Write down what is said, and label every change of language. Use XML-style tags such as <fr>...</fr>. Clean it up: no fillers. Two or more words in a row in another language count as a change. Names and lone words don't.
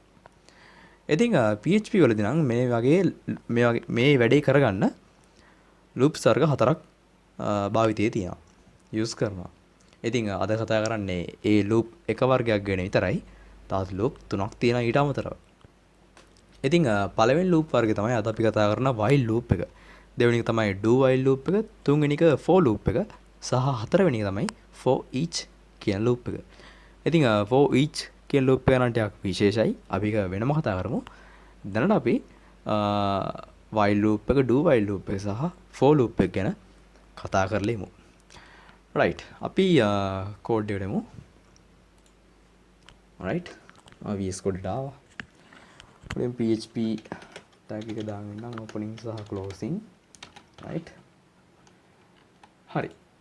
<si>ඉතින් PHP වලදී නම් මේ වැඩේ කරගන්න loops වර්ග හතරක් භාවිතයේ තියෙනවා. use කරනවා. ඉතින් අද කතා කරන්නේ ඒ loop එක වර්ගයක් ගැන විතරයි. තවත් loop තුනක් තියෙනවා ඊට අමතරව. ඉතින් පළවෙනි loop වර්ගය තමයි අද අපි කතා කරන</si> <en>while loop</en> <si>එක. දෙවෙනි එක තමයි</si> <en>do while loop</en> <si>එක, තුන්වෙනි එක</si> <en>for loop</en> <si>එක සහ හතරවෙනි එක තමයි</si> <en>for each</en> <si>කියන loop එක. ඉතින්</si> <en>for each</en> <si>කියන loop එක නම් ටිකක් විශේෂයි. අපි ඒක වෙනම කතා කරමු. දැනට අපි</si> <en>while loop</en> <si>එක,</si> <en>do while loop</en> <si>එක සහ</si> <en>for loop</en> <si>එක ගැන කතා කරලා ඉමු. right. අපි code එකට එමු. right. VS Code එකට ආවා. අපෙන් PHP tag එක දාගෙන ඉන්නම් opening සහ closing. right. හරි.</si>